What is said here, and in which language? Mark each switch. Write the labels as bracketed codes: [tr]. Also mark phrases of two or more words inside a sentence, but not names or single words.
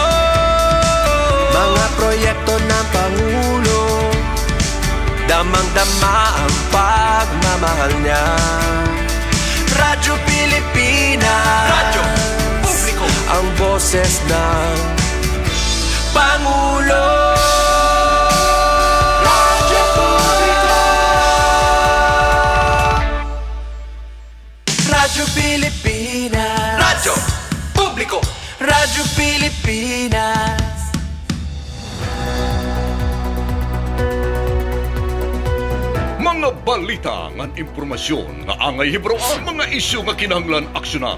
[tl] Mga proyekto ng Pangulo, damang-dama ang pagmamahal niya. Radyo Pilipinas, radyo publiko, ang boses ng Pangulo. Radyo publiko, Radyo Pilipinas, radyo publiko, Radyo Pilipinas. [war] Mga balita ngan impormasyon nga angay hibro ang mga isyu nga kinahanglan aksyonan.